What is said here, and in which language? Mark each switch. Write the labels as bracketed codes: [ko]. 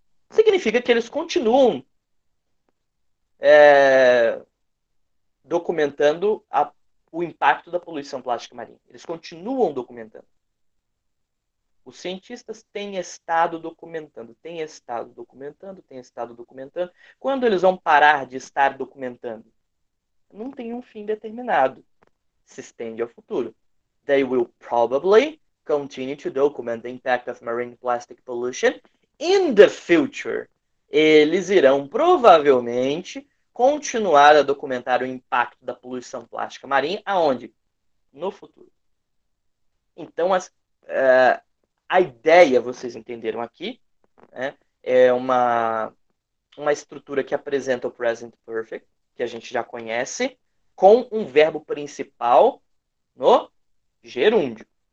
[pt] Significa que eles continuam documentando o impacto da poluição plástica marinha. Eles continuam documentando. Os cientistas têm estado documentando, têm estado documentando, têm estado documentando. Quando eles vão parar de estar documentando? Não tem um fim determinado. Se estende ao futuro. [en] They will probably continue to document the impact of marine plastic pollution in the future. [pt] Eles irão provavelmente continuar a documentar o impacto da poluição plástica marinha aonde? No futuro. Então, a ideia, vocês entenderam aqui, né, é uma estrutura que apresenta o present perfect, que a gente já conhece, com um verbo principal no gerúndio.